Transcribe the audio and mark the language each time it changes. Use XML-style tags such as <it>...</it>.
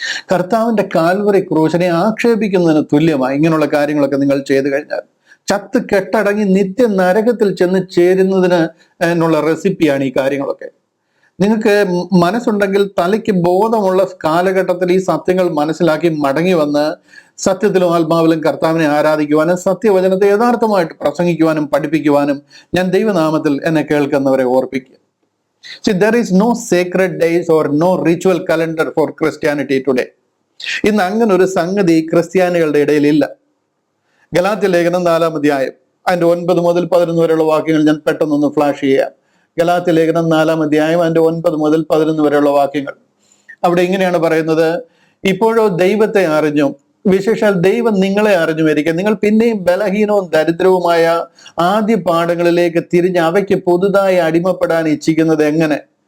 <ml>കർത്താവിന്റെ കാൽവറി ക്രൂശിനെ ആക്ഷേപിക്കുന്നതിന് തുല്യമായി ഇങ്ങനെയുള്ള കാര്യങ്ങളൊക്കെ നിങ്ങൾ ചെയ്തു കഴിഞ്ഞാൽ ചത്ത് കെട്ടടങ്ങി നിത്യ നരകത്തിൽ ചെന്ന് ചേരുന്നതിന് എന്നുള്ള റെസിപ്പിയാണ് ഈ കാര്യങ്ങളൊക്കെ. നിങ്ങൾക്ക് മനസ്സുണ്ടെങ്കിൽ, തലയ്ക്ക് ബോധമുള്ള കാലഘട്ടത്തിൽ ഈ സത്യങ്ങൾ മനസ്സിലാക്കി മടങ്ങി വന്ന് സത്യത്തിലും ആത്മാവിലും കർത്താവിനെ ആരാധിക്കുവാനും സത്യവചനത്തെ യഥാർത്ഥമായിട്ട് പ്രസംഗിക്കുവാനും പഠിപ്പിക്കുവാനും ഞാൻ ദൈവനാമത്തിൽ എന്നെ കേൾക്കുന്നവരെ ഓർപ്പിക്കുക.</ml> <en>See, there is no sacred days or no ritual calendar for Christianity today.</en> <ml>ഇന്ന് അങ്ങനെ ഒരു സംഗതി ക്രിസ്ത്യാനികളുടെ ഇടയിൽ ഇല്ല. ഗലാത്യ ലേഖനം 4-ാം അധ്യായം അതിന്റെ 9 മുതൽ 11 വരെയുള്ള വാക്യങ്ങൾ ഞാൻ പെട്ടെന്നൊന്ന് ഫ്ലാഷ് ചെയ്യാം. ഗലാത്യ ലേഖനം 4-ാം അധ്യായം അതിന്റെ 9 മുതൽ 11 വരെയുള്ള വാക്യങ്ങൾ. അവിടെ ഇങ്ങനെയാണ് പറയുന്നത്, ഇപ്പോഴോ ദൈവത്തെ അറിഞ്ഞു, വിശേഷാൽ ദൈവം നിങ്ങളെ അറിഞ്ഞു വരിക, നിങ്ങൾ പിന്നെയും ബലഹീനവും ദരിദ്രവുമായ ആദ്യ പാഠങ്ങളിലേക്ക് തിരിഞ്ഞ് അവയ്ക്ക് പുതുതായി അടിമപ്പെടാൻ ഇച്ഛിക്കുന്നത് എങ്ങനെ?</ml>